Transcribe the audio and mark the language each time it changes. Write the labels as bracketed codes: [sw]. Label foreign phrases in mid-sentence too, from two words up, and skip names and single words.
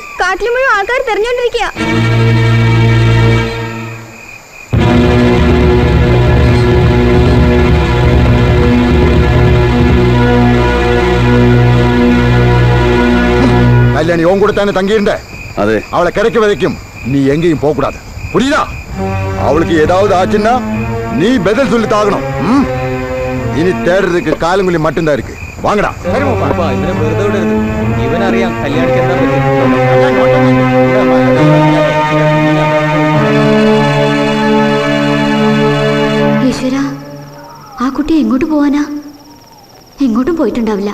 [ml] കാട്ടിൽ മുഴുവൻ ആൾക്കാർ തെരഞ്ഞോണ്ടിരിക്കുക. കല്യാണി ഓൻ കൂടെ തന്നെ തങ്ങിയിട്ടുണ്ട്. അതെ. [ta] அவளை கிடைக்க வரைக்கும் நீ எங்கேயும் போக கூடாது. புரியுதா? அவளுக்கு ஏதாவது ஆச்சுன்னா நீ பதில் சொல்லி தாகணும். இனி தேடுறதுக்கு காலங்குழி மட்டும்தான் இருக்கு. வாங்கடா. [ml] ഇവനെ വെറുതെ വിടരുത്. ഇവനറിയാം കല്യാണിക്ക് എന്താ പറ്റും. ഈശ്വര, ആ കുട്ടി എങ്ങോട്ട് പോവാനാ? എങ്ങോട്ടും പോയിട്ടുണ്ടാവില്ല.